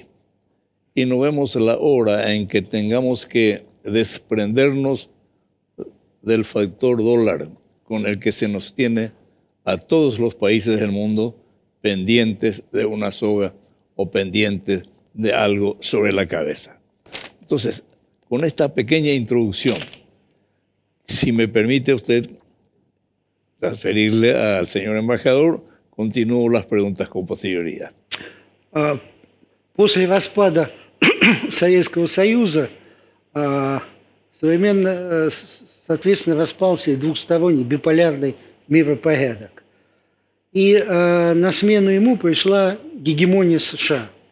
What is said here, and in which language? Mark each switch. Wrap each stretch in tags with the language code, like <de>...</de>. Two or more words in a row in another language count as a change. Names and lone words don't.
<es>Y no vemos la hora en que tengamos que desprendernos del factor dólar con el que se nos tiene a todos los países del mundo pendientes de una soga o pendientes de algo sobre la cabeza. Entonces, con esta pequeña introducción, si me permite usted transferirle al señor embajador, continúo las preguntas con posterioridad.</es> <ru>После распада Советского Союза соответственно, распался двухсторонний биполярный миропорядок. И на смену ему пришла гегемония США.</ru>